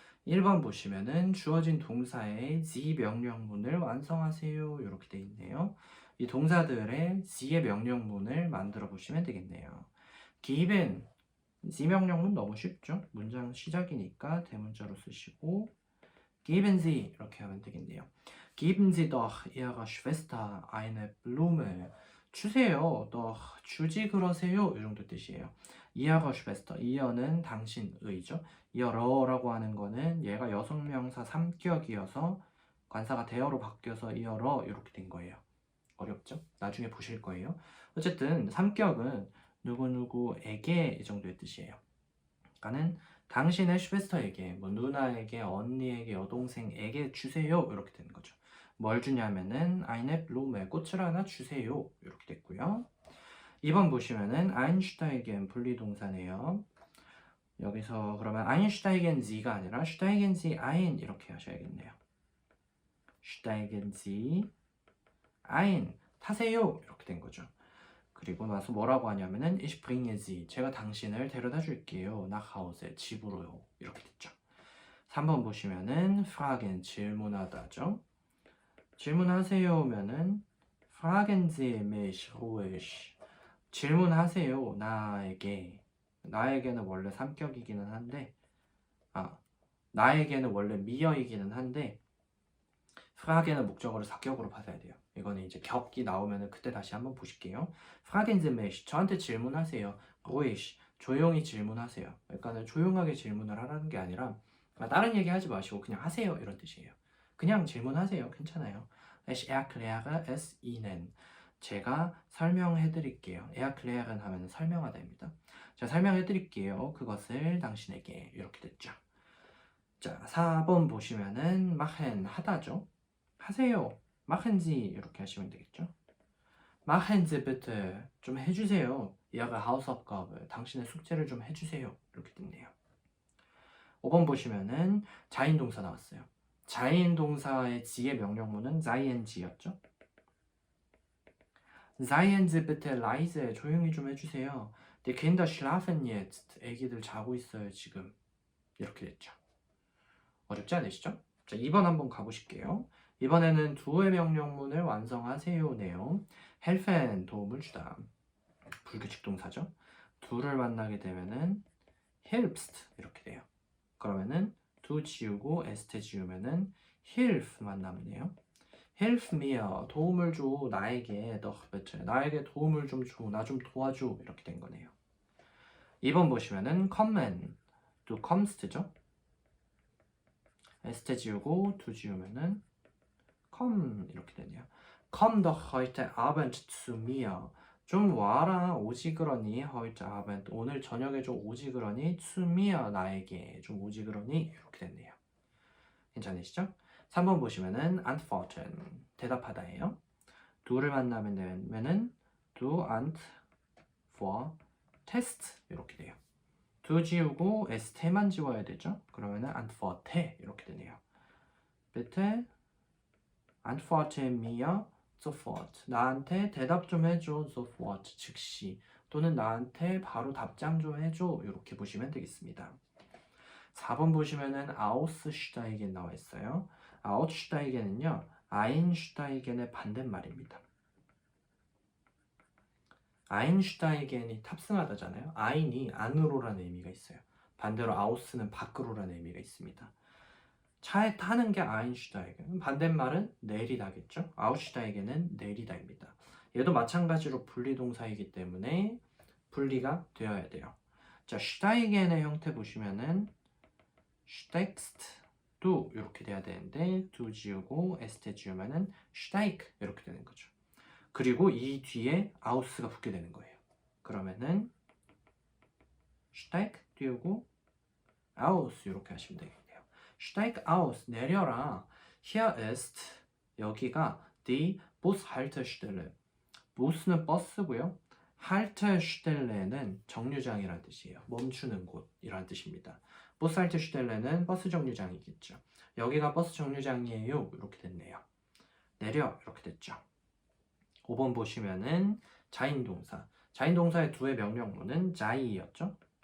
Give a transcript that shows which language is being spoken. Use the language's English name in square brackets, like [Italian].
[Korean] 1번 보시면은 주어진 동사의 Sie 명령문을 완성하세요 이렇게 돼 있네요. 이 동사들의 Sie의 명령문을 만들어 보시면 되겠네요. [German] Geben Sie [Korean] 명령문 너무 쉽죠? 문장 시작이니까 대문자로 쓰시고 Geben Sie 이렇게 하면 되겠네요. [German] Geben Sie doch Ihrer Schwester eine Blume. [Korean] 주세요. doch 주지 그러세요. 이 정도 뜻이에요. Ihrer Schwester. Ihr는 당신의죠. Ihr라고 하는 거는 얘가 여성명사 3격이어서 관사가 대어로 바뀌어서 Ihrer 이렇게 된 거예요. 어렵죠? 나중에 보실 거예요. 어쨌든 3격은 누구누구에게 이 정도의 뜻이에요. 그러니까는 당신의 슈베스터에게, 뭐 누나에게, 언니에게, 여동생에게 주세요 이렇게 되는 거죠. 뭘 주냐면은 eine Blume, 꽃을 하나 주세요 이렇게 됐고요. 2번 보시면은 einsteigen 분리동사네요. 여기서 그러면 einsteigen Sie가 아니라 [German] steigen Sie ein [Korean] 이렇게 하셔야겠네요. [German] steigen Sie ein, [Korean] 타세요 이렇게 된 거죠. 그리고 나서 뭐라고 하냐면은 [German] Ich bringe Sie, [Korean] 제가 당신을 데려다 줄게요. [German] nach Hause, [Korean] 집으로요. 이렇게 됐죠. 3번 보시면은 fragen, 질문하다죠. 질문하세요면은 [German] fragen Sie mich ruhig, [Korean] 질문하세요 나에게. 나에게는 원래 3격이기는 한데 나에게는 원래 미어이기는 한데 fragen은 목적어를 4격으로 받아야 돼요. 이거는 이제 격이 나오면은 그때 다시 한번 보실게요. [German] fragen Sie mich, [Korean] 저한테 질문하세요. ruhig, 조용히 질문하세요. 그러니까는 조용하게 질문을 하라는 게 아니라 다른 얘기 하지 마시고 그냥 하세요 이런 뜻이에요. 그냥 질문하세요. 괜찮아요. [German] Ich erkläre es Ihnen. [Korean] 제가 설명해 드릴게요. erklären 하면 설명하다입니다. 제가 설명해 드릴게요. 그것을 당신에게. 이렇게 됐죠. 자, 4번 보시면은 machen, 하다죠. 하세요. [German] machen Sie [Korean] 이렇게 하시면 되겠죠. [German] machen Sie bitte, [Korean] 좀 해주세요. [German] Ihre Hausaufgabe, [Korean] 당신의 숙제를 좀 해주세요. 이렇게 됐네요. 5번 보시면은 자인동사 나왔어요. 자인동사의 지의 명령문은 seien-였죠. [German] Seien Sie bitte leise, [Korean] 조용히 좀 해주세요. [German] Die Kinder schlafen jetzt, [Korean] 애기들 자고 있어요 지금. 이렇게 됐죠. 어렵지 않으시죠? 자, 2번 한번 가보실게요. 이번에는 두의 명령문을 완성하세요네요. helfen 도움을 주다. 불규칙 동사죠. 두를 만나게 되면은 hilfst 이렇게 돼요. 그러면은 두 지우고 est 지우면은 hilf만 남네요. [English] help me [Korean] 야 도움을 줘 나에게 [German] doch bitte [Korean] 나에게 도움을 좀 줘 나 좀 도와줘 이렇게 된 거네요. 2번 보시면은 kommen 또 kommst죠. est 지우고 두 지우면은 come 이렇게 되네요. [German] Komm doch heute Abend zu mir. [Korean] 좀 와라 오지 그러니 [German] heute Abend [Korean] 오늘 저녁에 좀 오지 그러니 [German] zu mir [Korean] 나에게 좀 오지 그러니 이렇게 됐네요. 괜찮으시죠? 3번 보시면은 antworten 대답하다예요. do를 만나면 되면은 do antwortest 이렇게 돼요. do 지우고 st만 지워야 되죠. 그러면은 antworte 이렇게 되네요. [German] bitte antworte mir sofort. [Korean] 나한테 대답 좀 해줘. sofort. 즉시. 또는 나한테 바로 답장 좀 해줘. 이렇게 보시면 되겠습니다. 4번 보시면은 aussteigen 나와 있어요. aussteigen은요. einsteigen의 반대말입니다. einsteigen이 탑승하다잖아요. ein이 안으로라는 의미가 있어요. 반대로 aus는 밖으로라는 의미가 있습니다. 차에 타는 게 아인슈타이겐, 반대말은 내리다겠죠. 아웃슈타이겐은 내리다입니다. 얘도 마찬가지로 분리동사이기 때문에 분리가 되어야 돼요. 자, 슈타이겐의 형태 보시면은 슈타익스트도 이렇게 돼야 되는데 두 지우고 에스테 지우면은 슈타이크 이렇게 되는 거죠. 그리고 이 뒤에 아우스가 붙게 되는 거예요. 그러면은 슈타이크 띄우고 아우스 이렇게 하시면 되겠네요. [German] Steig aus, [Korean] 내려라. [German] Hier ist, [Korean] 여기가 [German] die Bushaltestelle. [Korean] Bus는 버스고요. Haltestelle는 정류장이란 뜻이에요. 멈추는 곳이란 뜻입니다. Bushaltestelle는 버스 정류장이겠죠. 여기가 버스 정류장이에요. 이렇게 됐네요. 내려 이렇게 됐죠. 5번 보시면은 자인동사. 자인동사의 두의 명령문은 자이였죠.